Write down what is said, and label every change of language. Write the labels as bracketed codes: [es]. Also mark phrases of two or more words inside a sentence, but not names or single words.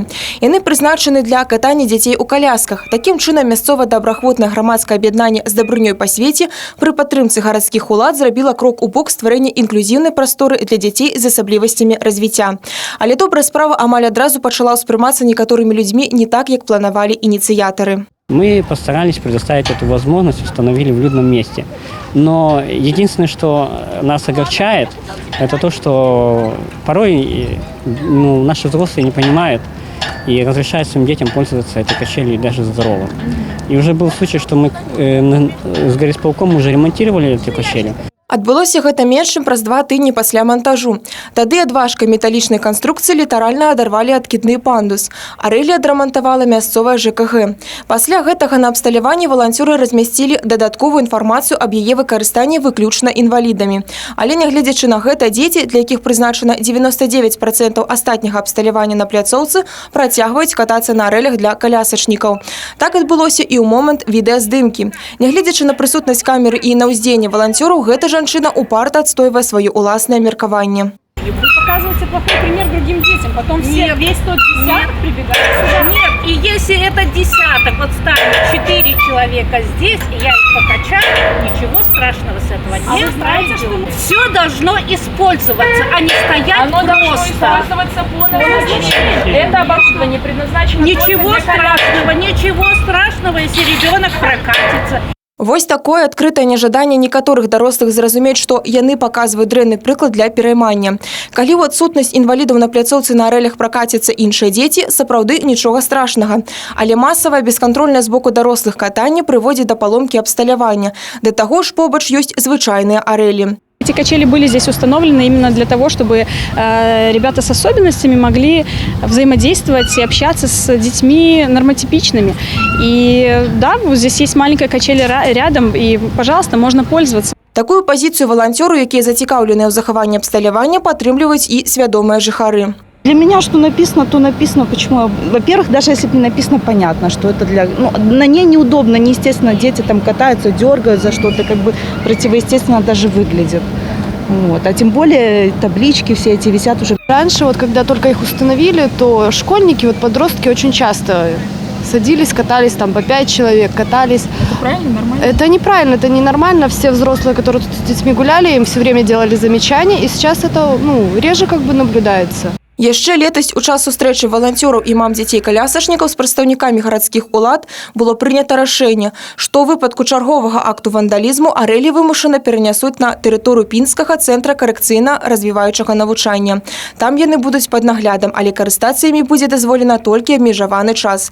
[be] Яны прызначаны для катання дзяцей у калясках. Такім чынам мясцова-добраахвотнае грамадскае аб'яднанне з дабрынёй па свеце пры падтрымцы гарадскіх улад зрабіла крок у бок стварэння інклюзіўнай прасторы для дзяцей з асаблівасцямі развіцця. Але добрая справа амаль адразу пачала ўспрымацца некаторымі людзьмі не так, як планавалі ініцыятары. [ru] Мы постарались предоставить эту возможность, установили в людном месте. Но единственное, что нас огорчает, это то, что порой наши взрослые не понимают и разрешают своим детям пользоваться этой качелью даже здоровым. И уже был случай, что мы с горисполком уже ремонтировали эту качелю. [be] Адбылося гэта менш чым праз 2 тыдні пасля мантажу. Тады ад важкай металічнай канструкцыі літаральна адарвалі адкідны пандус. Арэлі адрамантавала мясцовая ЖКГ. Пасля гэтага на абсталяванні валанцёры размясцілі дадатковую інфармацыю аб яе выкарыстанні выключна інвалідамі. Але нягледзячы на гэта, дзеці, для якіх прызначана 99% астатняга абсталявання на пляцоўцы, працягваюць катацца на арэлях для калясачнікаў. Так адбылося і ў момант відэаздымкі. Нягледзячы на прысутнасць камеры і на ўздзеянне валанцёраў, гэта жанчына упарта отстойвая свое уласнае меркаванне. [ru] Вы показываете плохой пример другим детям, потом весь тот десяток прибегает сюда. Нет, и если это десяток, вот станет 4 человека здесь, и я их покачаю, ничего страшного с этого не пройдет. Все должно использоваться, а не стоять Оно просто. должно использоваться по назначению. Это оборудование предназначено Ничего страшного, если ребенок прокатится. [be] Вось такое адкрытае нежаданне некаторых дарослых зразумець, што яны паказваюць дрэнны прыклад для пераймання. Калі ў адсутнасць інвалідаў на пляцоўцы на арэлях пракаціцца іншыя дзеці, сапраўды нічога страшнага. Але масавае бескантрольнае з боку дарослых катанне прыводзіць да паломкі абсталявання. Да таго ж побач ёсць звычайныя арэлі. [ru] Эти качели были здесь установлены именно для того, чтобы ребята с особенностями могли взаимодействовать и общаться с детьми нормотипичными. И да, вот здесь есть маленькая качель рядом, и, пожалуйста, можно пользоваться. [be] Такую пазіцыю валанцёру, якія зацікаўленыя ў захаванні абсталявання, падтрымліваюць і свядомыя жыхары. [ru] Для меня что написано, то написано. Почему? Во-первых, даже если бы не написано, понятно, что это для... на ней неудобно, неестественно, дети там катаются, дергают за что-то, как бы противоестественно даже выглядит. Вот. А тем более таблички все эти висят уже. Раньше, вот когда только их установили, то школьники, вот подростки очень часто садились, катались, там по 5 человек катались. Это правильно, нормально? Это неправильно, это ненормально. Все взрослые, которые тут с детьми гуляли, им все время делали замечания, и сейчас это реже как бы наблюдается. [be] Яшчэ летась у час сустрэчы валанцёраў і мам дзяцей-калясачнікаў з прадстаўнікамі гарадскіх улад было прынята рашэнне, што ў выпадку чарговага акту вандалізму арэлі вымушана перанясуць на тэрыторыю Пінскага цэнтра карэкцыйна-развіваючага навучання. Там яны будуць пад наглядам, але карыстацца імі будзе дазволена толькі абмежаваны час.